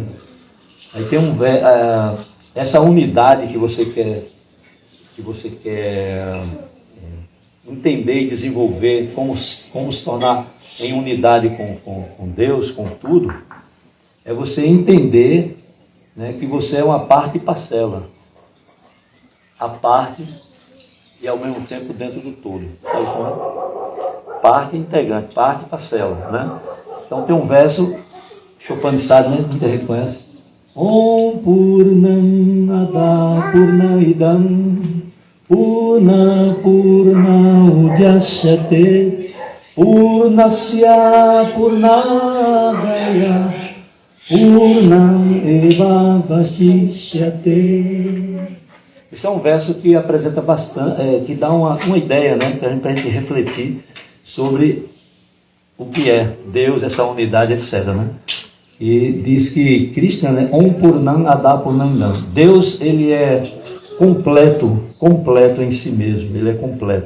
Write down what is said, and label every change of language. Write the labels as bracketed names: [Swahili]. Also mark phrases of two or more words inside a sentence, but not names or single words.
[Portuguese] Aí tem essa unidade que você quer entender e desenvolver, como se tornar em unidade com Deus, com tudo, é você entender, né, que você é uma parte e parcela. A parte e ao mesmo tempo dentro do todo. Sabe como é? Parte integrante, parte e parcela. Né? Então tem um verso, Upanishad, né? Muita gente conhece. [Sanskrit] ॐ पूर्णमदः पूर्णमिदं पूर्णात् पूर्णमुदच्यते पूर्णस्य पूर्णमादाय पूर्णम् एव अवशिष्यते. [Portuguese] Esse é um verso que apresenta bastante, que dá uma ideia, né, para a gente refletir sobre o que é Deus, essa unidade, etc. Né? E diz que Krishna, né, [Sanskrit] ॐ पूर्णम् अदः पूर्णमिदम्. [Portuguese] Deus, ele é completo em si mesmo, ele é completo.